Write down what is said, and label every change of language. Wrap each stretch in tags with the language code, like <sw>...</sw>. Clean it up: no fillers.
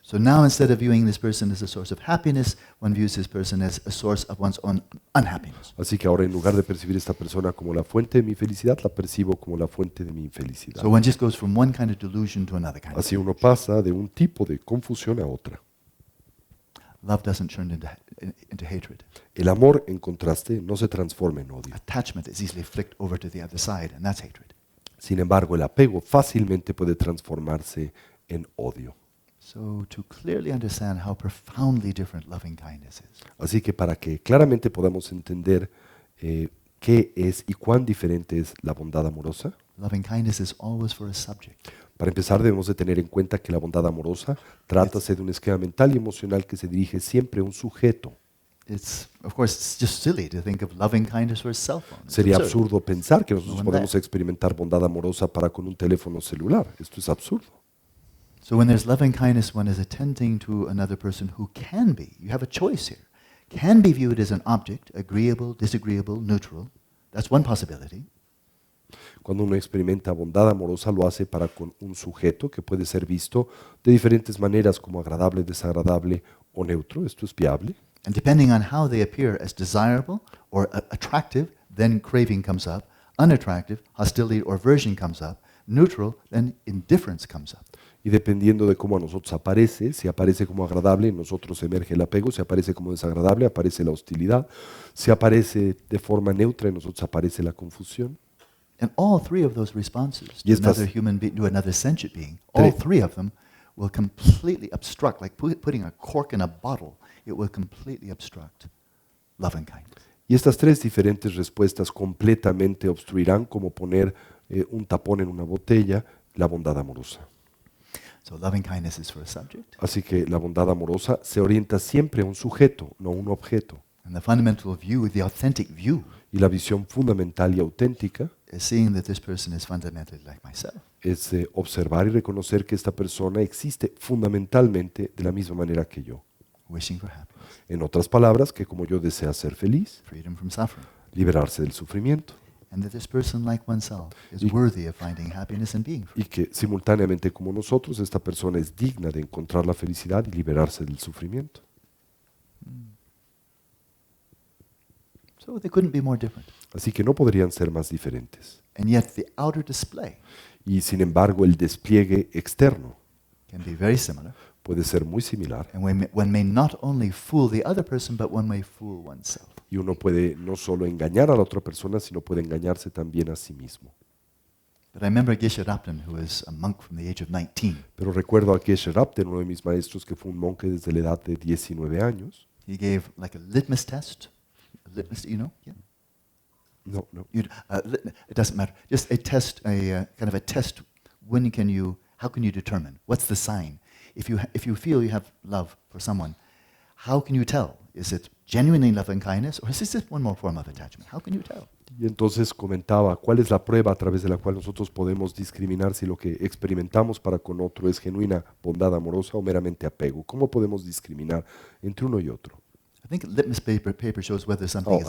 <en>So now instead of viewing this person as a source of happiness, one views this person as a source of one's own unhappiness.</en> <es>Así que ahora en lugar de percibir a esta persona como la fuente de mi felicidad, la percibo como la fuente de mi infelicidad.</es> <en>So one just goes from one kind of delusion to another kind of</en> <es>Así</es> <en>delusion.</en> <es>uno pasa de un tipo de confusión a otra.</es> <en>Love doesn't turn into hatred.</en> <es>El amor, en contraste, no se transforma en odio.</es> <en>Attachment is easily flicked over to the other side, and that's hatred.</en> <es>Sin embargo, el apego fácilmente puede transformarse en odio.</es> <en>So to clearly understand how profoundly different loving kindness is,</en> <es>Así que para que claramente podamos entender qué es y cuán diferente es la bondad amorosa,</es> <en>loving kindness is always for a subject.</en> <es>para empezar debemos de tener en cuenta que la bondad amorosa trátase de un esquema mental y emocional que se dirige siempre a un sujeto.</es> <en>Of course, it's just silly to think of loving kindness for a cell phone. It's</en> <es>Sería</es> <en>absurd.</en> <es>absurdo pensar que nosotros No podemos experimentar bondad amorosa para con un teléfono celular. Esto es absurdo.</es> <en>So when there's loving kindness, one is attending to another person who can be, you have a choice here, can be viewed as an object, agreeable, disagreeable, neutral. That's one possibility.</en> <es>Cuando uno experimenta bondad amorosa, lo hace para con un sujeto que puede ser visto de diferentes maneras como agradable, desagradable o neutro. Esto es viable.</es> <en>And depending on how they appear as desirable or attractive, then craving comes up. Unattractive, hostility or aversion comes up. Neutral, then indifference comes up.</en> <es>Y dependiendo de cómo a nosotros aparece, si aparece como agradable, en nosotros emerge el apego; si aparece como desagradable, aparece la hostilidad; si aparece de forma neutra, en nosotros aparece la confusión.</es> <en>And all three of those responses</en> <es>Y</es> <en>to</en> <es>estas-</es> <en>another human being, to another sentient being, all three of them will completely obstruct, like putting a cork in a bottle, it will completely obstruct loving kindness.</en> <es>Y estas tres diferentes respuestas completamente obstruirán, como poner un tapón en una botella, la bondad amorosa.</es> <en>So loving kindness is for a subject,</en> <es>Así que la bondad amorosa se orienta siempre a un sujeto, no a un objeto.</es> <en>and the fundamental view, the authentic view,</en> <es>Y la visión fundamental y auténtica</es> <en>is seeing that this person is fundamentally like myself.</en> <es>es observar y reconocer que esta persona existe fundamentalmente de la misma manera que yo.</es> <en>Wishing for happiness,</en> <es>En otras palabras, que como yo desea ser feliz,</es> <en>freedom from suffering,</en> <es>liberarse del sufrimiento,</es> <en>and that this person, like oneself, is</en> <es>Y-</es> <en>worthy of finding happiness and being free.</en> <es>y que simultáneamente como nosotros, esta persona es digna de encontrar la felicidad y liberarse del sufrimiento.</es> <en>So they couldn't be more different.</en> <es>Así que no podrían ser más diferentes.</es> <en>And yet the outer display</en> <es>Y sin embargo, el despliegue externo</es> <en>can be very similar.</en> <es>puede ser muy similar.</es> <en>And one may not only fool the other person, but one may fool oneself.</en> <es>Y uno puede no solo engañar a la otra persona, sino puede engañarse también a sí mismo.</es> <en>But I remember Geshe Rapton, who was a monk from the age of 19.</en> <es>Pero recuerdo a Geshe Rapton, uno de mis maestros, que fue un monje desde la edad de 19 años.</es> <en>He gave like a litmus test. A litmus, you know? Yeah. No, no. It doesn't matter. Just a test, kind of a test. How can you determine? What's the sign? If you feel you have love for someone, how can you tell? Is it genuinely loving kindness, or is this just one more form of attachment? How can you tell?</en> <es>Y entonces comentaba, ¿cuál es la prueba a través de la cual nosotros podemos discriminar si lo que experimentamos para con otro es genuina bondad amorosa o meramente apego? ¿Cómo podemos discriminar entre uno y otro?</es> <en>I think a litmus paper shows whether something is</en>